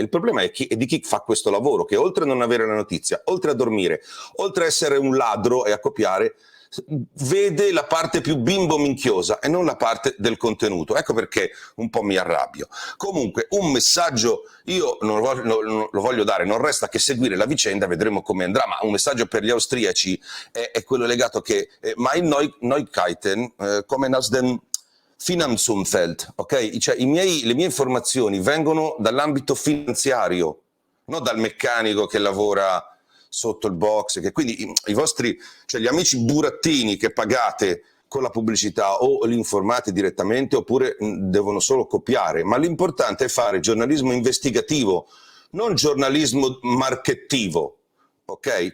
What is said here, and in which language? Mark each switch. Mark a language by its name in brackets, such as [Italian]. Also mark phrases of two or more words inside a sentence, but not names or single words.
[Italian] Il problema è di chi fa questo lavoro, che oltre a non avere la notizia, oltre a dormire, oltre a essere un ladro e a copiare, vede la parte più bimbo minchiosa e non la parte del contenuto. Ecco perché un po' mi arrabbio. Comunque un messaggio io non lo voglio dare, non resta che seguire la vicenda, vedremo come andrà, ma un messaggio per gli austriaci è quello legato che [German] mein Neuigkeiten kommen aus den Finanzumfeld, [Italian] ok? Cioè le mie informazioni vengono dall'ambito finanziario, non dal meccanico che lavora sotto il box, che quindi i vostri, cioè gli amici burattini che pagate con la pubblicità o li informate direttamente oppure devono solo copiare, ma l'importante è fare giornalismo investigativo, non giornalismo marchettivo, ok?